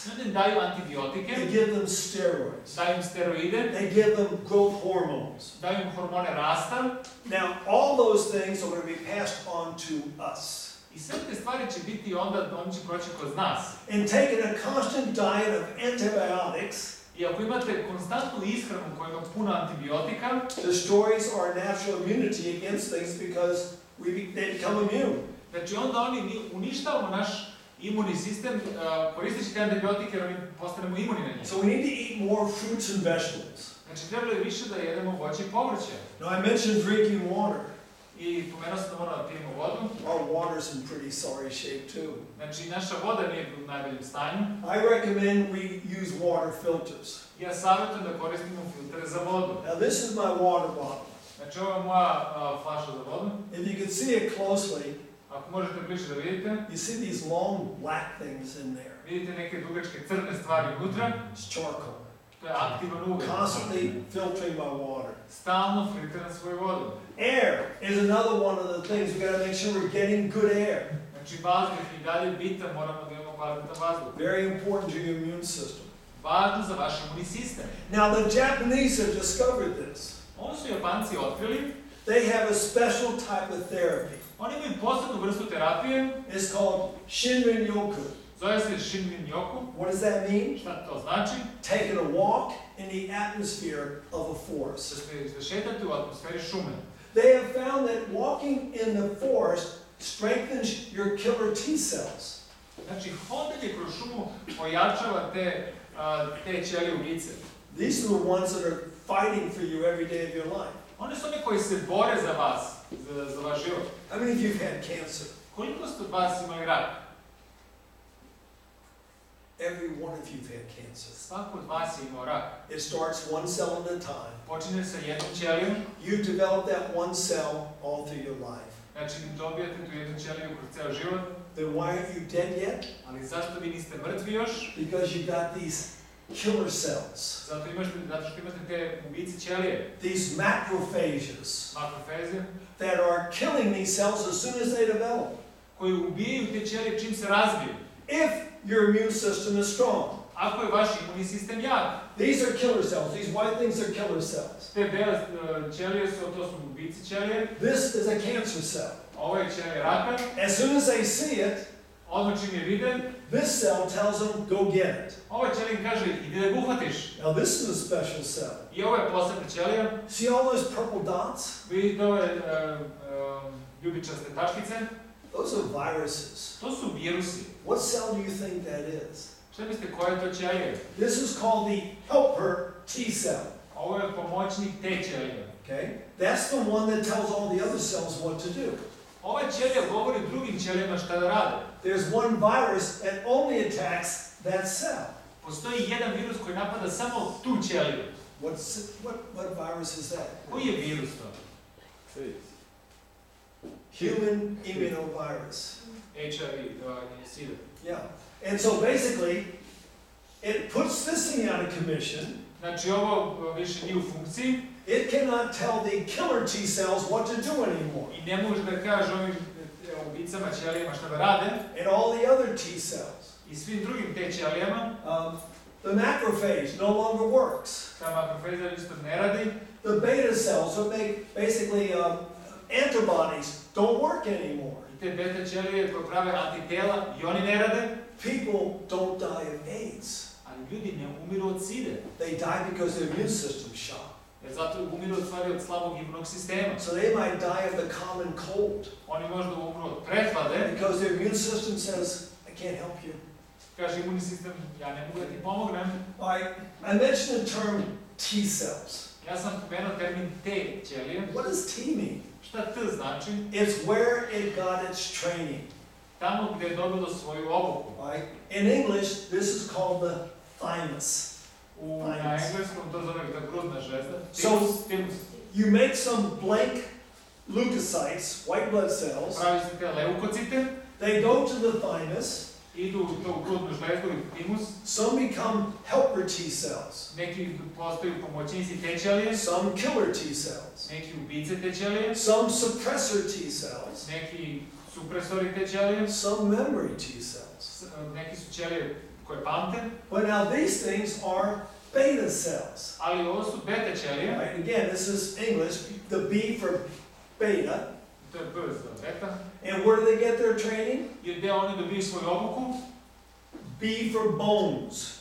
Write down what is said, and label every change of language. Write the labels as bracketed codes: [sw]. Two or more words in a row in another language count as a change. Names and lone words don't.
[sr] Ljudi im daju antibiotike, [en] They give them steroids. [sr] daju im steroide, [en] They give them growth hormones. [sr] daju im hormone rasta [en] Now, all those things are going to be passed on to us. [sr] i I sve te stvari će biti onda, oni će proći kroz nas. [en] And taking a constant diet of antibiotics [sr] I ako imate konstantnu ishranu koja ima puno antibiotika, [en] destroys our natural immunity against things because they become immune. [sr] znači onda mi uništavamo naš imunni sistem koristeći te antibiotike jer oni postanemo imuni na njih. [en] So we need to eat more fruits and vegetables. [sr] Znači trebalo je više da jedemo voće i povrće. [en] Now I mentioned drinking water. [sr] I pomenuo sam da moramo da pijemo vodu. [en] Our water's in pretty sorry shape too. [sr] Znači naša voda nije u najboljem stanju. [en] I recommend we use water filters. [sr] Ja savjetujem da koristimo filtere za vodu. [en] Now this is my water bottle. [sr] Znači ovo je moja flaša za vodu. [en] If you can see it closely, [sr] ako možete bliže da vidite, [en] you see these long black things in there. [sr] Vidite neke dugačke crne stvari unutra. [en] It's charcoal. [sr] To je aktivan ugalj. [en] Constantly filtering my water. [sr] Stalno filtriram svoju vodu. [en] Air is another one of the things we got to make sure we're getting good air. [sr] Znači vazduh i dalje bitan, moramo da imamo kvalitetan vazduh. [en] Very important to your immune system. [sr] Važno za vaš imunni sistem. [en] Now the Japanese have discovered this. [sr] Ovo su Japanci otkrili. [en] They have a special type of therapy. [sr] Oni imaju posebnu vrstu terapije. [en] It's called Shinrin-yoku. [sr] Zove se Shinrin-yoku. [en] What does that mean? [sr] Šta to znači? [en] Taking a walk in the atmosphere of a forest. [sr] Da šetate u atmosferi šume. [en] They have found that walking in the forest strengthens your killer T cells. [sr] Znači, hodanje kroz šumu pojačava te ćelije ubice. [en] These are the ones that are fighting for you every day of your life. [sr] Oni su oni koji se bore za vas, za vaš život. [en] How many of you have had cancer? [sr] Koliko ste od vas imali rak? [en] Every one of you have had cancer. [sr] Svako od vas je imao rak. [en] It starts one cell at a time. [sr] Počinje sa jednom ćelijom. [en] You develop that one cell all through your life. [sr] Znači, dobijate tu jednu ćeliju kroz ceo život. [en] Then why aren't you dead yet? [sr] Ali zašto vi niste mrtvi još? [en] Because you got these killer cells. [sr] Zato što imate te ubice ćelije. [en] These macrophages. [sr] Makrofeze. [en] That are killing these cells as soon as they develop. [sr] Koji ubijaju te ćelije čim se razviju. [en] If your immune system is strong. [sr] Ako je vaš imunni sistem jak. [en] These are killer cells. These white things are killer cells. [sr] Te bele ćelije to su ubice ćelije. [en] This is a cancer cell. [sr] Ovo je ćelija raka. [en] As soon as they see it, [sr] odmah čim je vide, [en] this cell tells them, go get it. [sr] Ova ćelija kaže, idi da ga uhvatiš. [en] Now this is a special cell. [sr] I ovo je posebna ćelija. [en] See all those purple dots? [sr] Vidite ove ljubičaste tačkice? [en] Those are viruses. [sr] To su virusi. [en] What cell do you think that is? [sr] Šta mislite, koja je to ćelija? [en] This is called the helper T cell. [sr] Ovo je pomoćnik te ćelije. [en] Okay? That's the one that tells all the other cells what to do. [sr] Ova ćelija govori drugim ćelijama šta da rade. [en] There's one virus that only attacks that cell. [sr] Postoji jedan virus koji napada samo tu ćeliju. [en] What virus is that? [sr] Koji je virus to? [en] Human immunovirus. [sr] HIV, SIDA. [en] Yeah. And so basically, it puts this thing out of commission. [sr] Znači ovo više nije u funkciji. [en] It cannot tell the killer T cells what to do anymore. [sr] I ne može da kaže ovim ubicama ćelijama šta da rade. [en] And all the other T cells. [sr] I svim drugim te ćelijama. [en] The macrophage no longer works. [sr] Ta makrofeza isto ne radi. [en] The beta cells that make basically antibodies don't work anymore. [sr] I te beta ćelije koje prave antitela i oni ne rade. [en] People don't die of AIDS. [sr] Ali ljudi ne umiru od side. [en] They die because their immune system shot. [sr] Jer zato umiru od stvari od slabog imunog sistema. [en] So they might die of the common cold. [sr] Oni možda umru od prehlade. [en] Because their immune system says, I can't help you. [sr] Kaže imunni sistem, ja ne mogu da ti pomognem. [en] I mentioned the term T cells. [sr] Ja sam pomenuo termin T ćelije. [en] What does T mean? [sr] Šta T znači? [en] It's where it got its training. [sr] Tamo gdje je dobilo svoju obuku. [en] In English, this is called the thymus. [sr] Na engleskom to zove ta grudna žezda. [en] So, you make some blank leukocytes, white blood cells. [sr] Pravi se te leukocite. [en] They go to the thymus. [sr] Idu u tu grudnu žlezdu i timus. [en] Some become helper T cells. [sr] Neki postaju pomoćnici te ćelije. [en] Some killer T cells. [sr] Neki ubice te ćelije. [en] Some suppressor T cells. [sr] Neki supresori te ćelije. [en] Some memory T cells. [sr] Neki su ćelije koje pamte. [en] But now these things are beta cells. [sr] Ali ovo su beta ćelije. [en] Right? Again, this is English. The B for beta. [sr] To je B za beta. [en] And where do they get their training? [sr] I gdje oni dobiju svoju obuku? [en] B for bones.